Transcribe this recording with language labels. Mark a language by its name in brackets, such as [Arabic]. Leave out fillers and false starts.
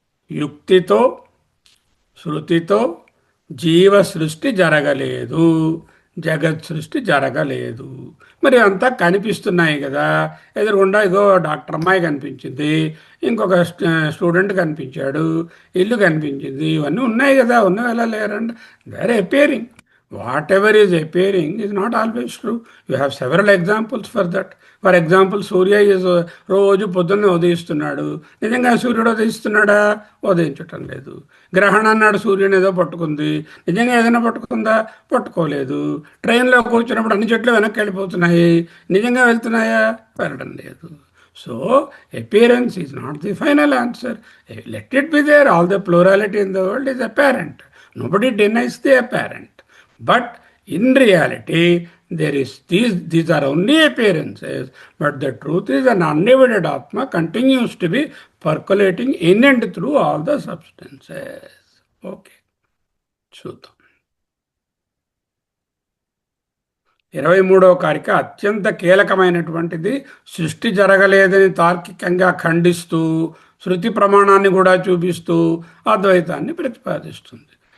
[Telugu] యుక్తితో శృతితో జీవ సృష్టి జరగలేదు, జగత్ సృష్టి జరగలేదు. మరి అంతా కనిపిస్తున్నాయి కదా ఎదురుగుండా. ఇగో డాక్టర్ అమ్మాయి కనిపించింది, ఇంకొక స్టూడెంట్ కనిపించాడు, ఇల్లు కనిపించింది, ఇవన్నీ ఉన్నాయి కదా. ఉన్నాయి ఎలా లేరండి? [English] They are appearing. Whatever is appearing is not always true. You have several examples for that. For example, Surya is [Telugu] రోజు పొద్దున్నే ఉదయిస్తున్నాడు. నిజంగా సూర్యుడు ఉదయిస్తున్నాడా? ఉదయించటం లేదు. గ్రహణం అన్నాడు, సూర్యుని ఏదో పట్టుకుంది. నిజంగా ఏదైనా పట్టుకుందా? పట్టుకోలేదు. ట్రైన్లో కూర్చున్నప్పుడు అన్ని చెట్లు వెనక్కి వెళ్ళిపోతున్నాయి. నిజంగా వెళ్తున్నాయా? వెళ్ళడం లేదు. [English] So, appearance is not the final answer. Let it be there. All the plurality in the world is apparent. Nobody denies the apparent. But in reality, These are only appearances, but the truth is an undivided Atma continues to be percolating in and through all the substances. Okay. [Telugu] చూద్దాం 23వ కారిక అత్యంత కీలకమైనటువంటిది. సృష్టి జరగలేదని తార్కికంగా ఖండిస్తూ శృతి ప్రమాణాన్ని కూడా చూపిస్తూ అద్వైతాన్ని ప్రతిపాదిస్తుంది.